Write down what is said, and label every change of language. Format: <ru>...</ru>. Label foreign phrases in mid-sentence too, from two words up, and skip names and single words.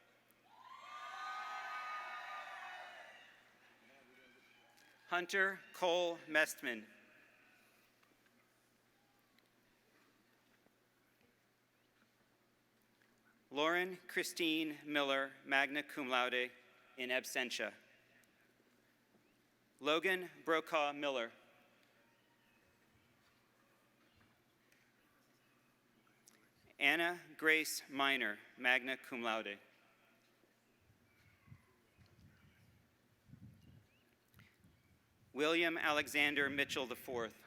<en>Hunter Cole Mestman. Lauren Christine Miller,</en> <la>magna cum laude, in absentia.</la> <en>Logan Brokaw Miller. Anna Grace Minor,</en> <la>magna cum laude.</la> <en>William Alexander Mitchell IV.</en>